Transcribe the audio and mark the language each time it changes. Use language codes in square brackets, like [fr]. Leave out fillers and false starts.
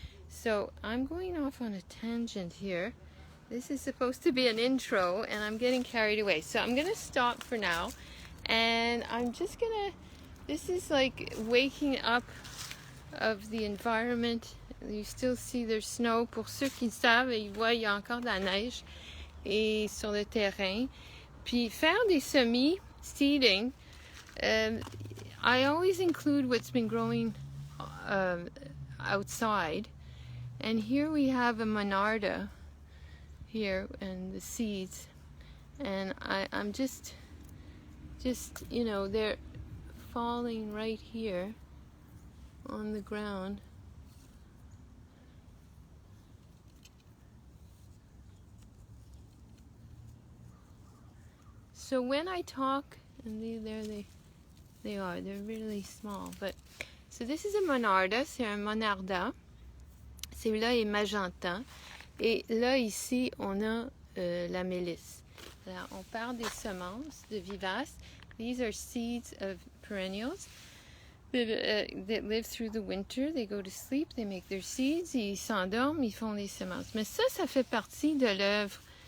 [en] So I'm going off on a tangent here. This is supposed to be an intro, and I'm getting carried away. So I'm gonna stop for now, and I'm just gonna. This is like waking up of the environment. You still see there's snow. [fr] Pour ceux qui savent, ils voient, il y a encore de la neige et sur le terrain. Puis faire des semis, [en] seeding, I always include what's been growing outside. And here we have a monarda here and the seeds. And I'm just, you know, they're falling right here on the ground. So when I talk, and there they are, they're really small. But so this is a monarda, [fr] c'est un monarda. Celui-là est magenta. Et là, ici, on a la mélisse. Alors, on parle des semences de vivaces. [en] These are seeds of perennials that live through the winter. They go to sleep, they make their seeds, [fr] ils s'endorment, ils font les semences. Mais ça fait partie de l'œuvre